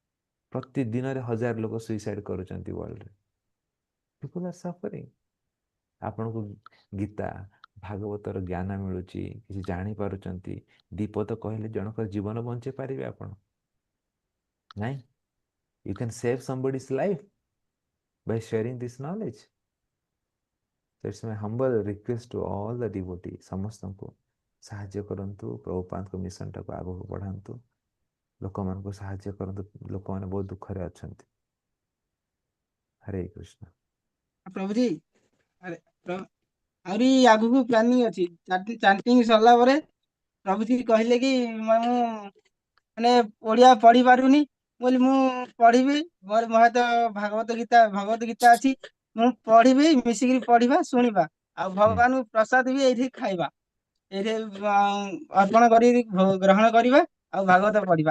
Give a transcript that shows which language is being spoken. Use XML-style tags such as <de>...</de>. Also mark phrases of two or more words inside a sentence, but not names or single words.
<or>ପ୍ରତିଦିନରେ 1000 ଲୋକ ସୁଇସାଇଡ୍ କରୁଛନ୍ତି ୱାର୍ଲଡରେ</or> <en>people are suffering</en> <or>ଆପଣଙ୍କୁ ଗୀତା ଭାଗବତର ଜ୍ଞାନ ମିଳୁଛି, କିଛି ଜାଣିପାରୁଛନ୍ତି, ଦୀପଦ କହିଲେ ଜଣଙ୍କର ଜୀବନ ବଞ୍ଚେଇ ପାରିବେ ଆପଣ, ନାଇଁ?</or> <en>You can save somebody's life by sharing this knowledge. So it's my humble request to all the devotee,</en> <or>ସମସ୍ତଙ୍କୁ ସାହାଯ୍ୟ କରନ୍ତୁ, ପ୍ରଭୁପାଦଙ୍କ ମିଶନଟାକୁ ଆଗକୁ ବଢ଼ାନ୍ତୁ, ଲୋକମାନଙ୍କୁ ସାହାଯ୍ୟ କରନ୍ତୁ, ଲୋକମାନେ ବହୁତ ଦୁଃଖରେ ଅଛନ୍ତି। ହରେ କୃଷ୍ଣ। ପ୍ରଭୁଜୀ ଆରେ ଆହୁରି ଆଗକୁ ପ୍ଲାନିଂ ଅଛି। ଚାଣ୍ଟିଂ ସରିଲା ପରେ ପ୍ରଭୁଜୀ କହିଲେ କି ମୁଁ ମାନେ ଓଡ଼ିଆ ପଢି ପାରୁନି, ବୋଲି ମୁଁ ପଢିବି, ମୋର ମହାତ ଭଗବତ ଗୀତା ଅଛି, ମୁଁ ପଢିବି, ମିଶିକିରି ପଢିବା ଶୁଣିବା, ଆଉ ଭଗବାନଙ୍କୁ ପ୍ରସାଦ ବି ଏଇଠି ଖାଇବା, ଏଇଠି ଅର୍ପଣ କରି ଗ୍ରହଣ କରିବା, ଆଉ ଭାଗବତ ପଢିବା।</or>